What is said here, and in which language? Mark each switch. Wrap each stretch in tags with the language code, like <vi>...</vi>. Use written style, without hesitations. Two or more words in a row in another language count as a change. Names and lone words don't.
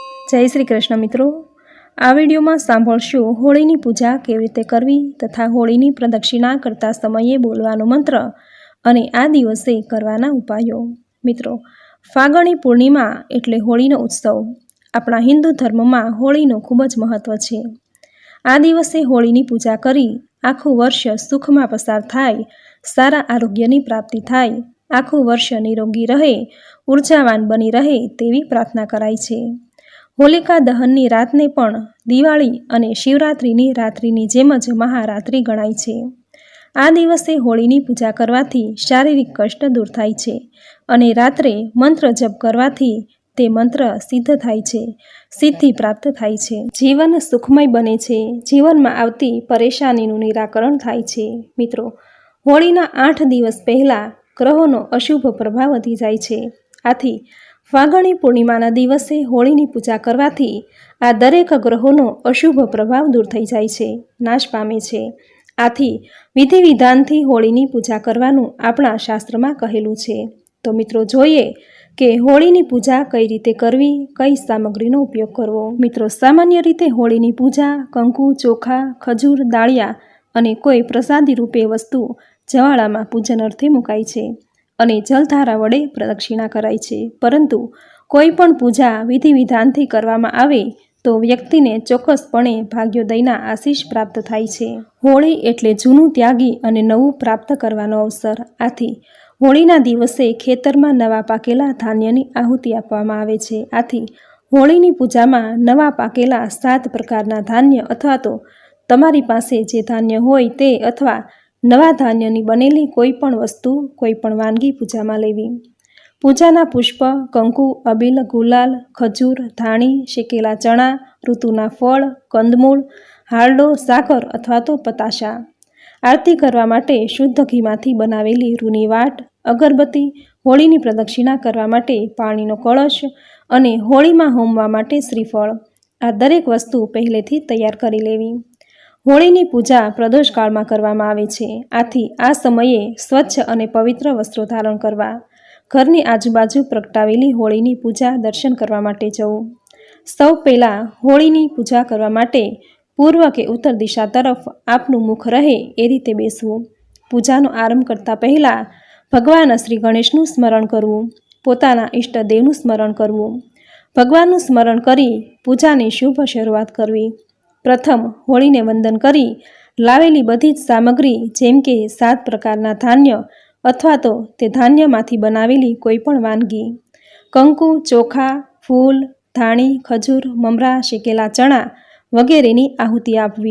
<gu>જય શ્રી કૃષ્ણ મિત્રોં, આ વિડિયો મેં સાંભળશો હોળીની પૂજા કેવી રીતે કરવી તથા હોળીની પ્રદક્ષિણા કરતા સમયે બોલવાનો મંત્ર અને આ દિવસે કરવાના ઉપાયો। મિત્રોં, ફાગણી પૂર્ણિમા એટલે હોળીનો ઉત્સવ। અપના હિંદૂ ધર્મ મેં હોળીનો ખૂબ જ મહત્વ છે। આ દિવસે હોળીની પૂજા કરી આખું વર્ષ સુખ મેં પસાર થાય, સારા આરોગ્યની પ્રાપ્તિ થાય, આખું વર્ષ નિરોગી રહે, ઊર્જાવાન બની રહે તેવી પ્રાર્થના કરાય છે। હોલિકા દહનની રાતને પણ दिवाળી અને શિવરાત્રિની રાત્રિની જેમ જ મહારાત્રિ ગણાય છે। આ દિવસે હોળીની પૂજા કરવાથી શારીરિક કષ્ટ દૂર થાય છે અને રાત્રે મંત્ર જપ કરવાથી તે મંત્ર સિદ્ધ થાય છે, સિદ્ધિ પ્રાપ્ત થાય છે, જીવન સુખમય બને છે, જીવનમાં આવતી પરેશાનીનું નિરાકરણ થાય છે। મિત્રો, હોળીના 8 દિવસ પહેલાં ગ્રહોનો અશુભ પ્રભાવ વધી જાય છે। આથી ફાગણી પૂર્ણિમાના દિવસે હોળીની પૂજા કરવાથી આ દરેક ગ્રહોનો અશુભ પ્રભાવ દૂર થઈ જાય છે, નાશ પામે છે। આથી વિધિ વિધાનથી હોળીની પૂજા કરવાનું આપણા શાસ્ત્રમાં કહેલું છે। તો મિત્રોં, જોઈએ કે હોળીની પૂજા કઈ રીતે કરવી, કઈ સામગ્રીનો ઉપયોગ કરવો। મિત્રોં, સામાન્ય રીતે હોળીની પૂજા કંકુ, ચોખા, ખજૂર, દાળિયા અને કોઈ પ્રસાદી રૂપે વસ્તુ જવાળામાં પૂજન અર્થે મુકાય છે અને જલધારા વડે પ્રદક્ષિણા કરાય છે। પરંતુ કોઈપણ પૂજા વિધિ વિધાનથી કરવામાં આવે તો વ્યક્તિને ચોક્કસપણે ભાગ્યોદયના આશીષ પ્રાપ્ત થાય છે। હોળી એટલે જૂનું ત્યાગી અને નવું પ્રાપ્ત કરવાનો અવસર। આથી હોળીના દિવસે ખેતરમાં નવા પાકેલા ધાન્યની આહુતિ આપવામાં આવે છે। આથી હોળીની પૂજામાં નવા પાકેલા 7 પ્રકારના ધાન્ય અથવા તો તમારી પાસે જે ધાન્ય હોય તે અથવા નવા ધાન્યની બનેલી કોઈપણ વસ્તુ, કોઈપણ વાનગી પૂજા મેં લેવી। પૂજાના પુષ્પ, કંકુ, અબીલ, ગુલાલ, ખજૂર, ધાણી, શેકેલા ચના, ઋતુના ફળ, કંદમૂળ, હારડો, સાકર અથવા તો પતાશા। આરતી કરવા માટે શુદ્ધ ઘીમાંથી બનાવેલી રૂની વાટ, અગરબત્તી, હોળીની પ્રદક્ષિણા કરવા માટે પાણીનો કળશ અને હોળીમાં હોમવા માટે શ્રીફળ, આ દરેક વસ્તુ પહેલેથી તૈયાર કરી લેવી। હોળીની પૂજા પ્રદોષ કાળમાં કરવામાં આવે છે। આથી આ સમયે સ્વચ્છ અને પવિત્ર વસ્ત્રો ધારણ કરવા, ઘરની આજુબાજુ પ્રગટાવેલી હોળીની પૂજા દર્શન કરવા માટે જવું। સૌ પહેલા હોળીની પૂજા કરવા માટે પૂર્વ કે ઉત્તર દિશા તરફ આપનું મુખ રહે એ રીતે બેસવું। પૂજાનો આરંભ કરતા પહેલા ભગવાન શ્રી ગણેશનું સ્મરણ કરવું, પોતાના ઇષ્ટદેવનું સ્મરણ કરવું। ભગવાનનું સ્મરણ કરી પૂજાની શુભ શરૂઆત કરવી। પ્રથમ હોળીને વંદન કરી લાવેલી બધી જ સામગ્રી જેમ કે 7 પ્રકારના ધાન્ય અથવા તો તે ધાન્યમાંથી બનાવેલી કોઈપણ વાનગી, કંકુ, ચોખા, ફૂલ, ધાણી, ખજૂર, મમરા, શેકેલા ચના વગેરેની આહુતિ આપવી।</gu>